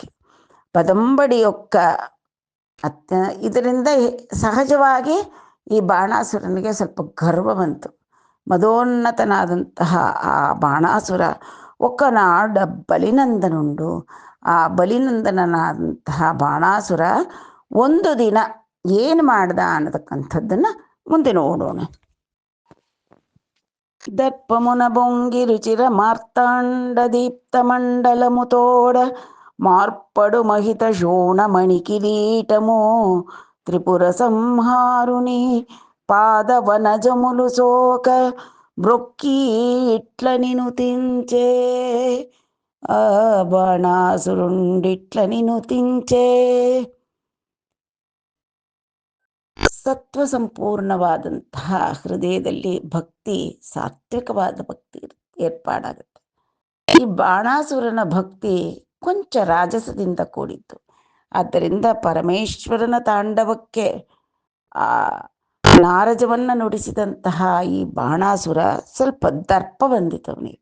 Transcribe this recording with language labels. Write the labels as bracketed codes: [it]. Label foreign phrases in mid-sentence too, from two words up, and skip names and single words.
[kn] ಪದಂಬಡಿಯೊಕ್ಕ ಇದರಿಂದ ಸಹಜವಾಗಿ ಈ ಬಾಣಾಸುರನಿಗೆ ಸ್ವಲ್ಪ ಗರ್ವ ಬಂತು. ಮದೋನ್ನತನಾದಂತಹ ಆ ಬಾಣಾಸುರ [te] ఒక్కనాడ బలినందనుండు. [kn] ಆ ಬಲಿನಂದನನಾದಂತಹ ಬಾಣಾಸುರ ಒಂದು ದಿನ ಏನು ಮಾಡ್ದ ಅನ್ನತಕ್ಕಂಥದ್ದನ್ನು ಮುಂದೆ ನೋಡೋಣ. [te] దర్పమున బొంగి రుచిర మార్తాండ దీప్త మండలముతోడ మార్పడు మహిత శోణమణి కిరీటము త్రిపుర సంహారుని పాదవనజములు సోక బ్రొక్కి ఇట్ల నినుతించే. ఆ బాణాసురుండిట్ల నినుతించే. [kn] ಸತ್ವ ಸಂಪೂರ್ಣವಾದಂತಹ ಹೃದಯದಲ್ಲಿ ಭಕ್ತಿ, ಸಾತ್ವಿಕವಾದ ಭಕ್ತಿ ಏರ್ಪಾಡಾಗುತ್ತೆ. ಈ ಬಾಣಾಸುರನ ಭಕ್ತಿ ಕೊಂಚ ರಾಜಸದಿಂದ ಕೂಡಿತ್ತು. ಆದ್ದರಿಂದ ಪರಮೇಶ್ವರನ ತಾಂಡವಕ್ಕೆ ನಾರಜವನ್ನು ನುಡಿಸಿದಂತಹ ಈ ಬಾಣಾಸುರ ಸ್ವಲ್ಪ ದರ್ಪ ಬಂದಿತವನಿಗೆ.